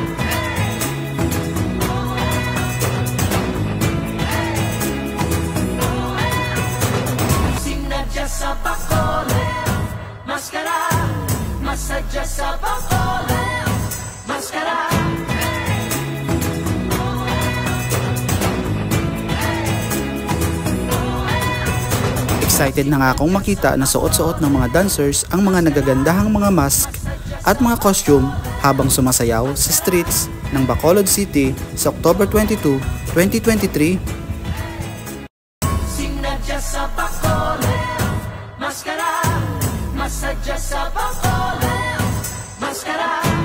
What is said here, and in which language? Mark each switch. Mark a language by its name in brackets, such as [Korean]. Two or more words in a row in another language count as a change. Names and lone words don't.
[Hiligaynon] Sinadya sa Bacolod, maskara, masadya sa Bacolod, maskara. [Filipino] Excited na nga akong makita na suot-suot ng mga dancers ang mga nagagandahang mga mask at mga costume habang sumasayaw sa streets ng Bacolod City sa October 22, 2023. [Hiligaynon] Sinadya sa Bacolod, maskara, masadya sa Bacolod, maskara.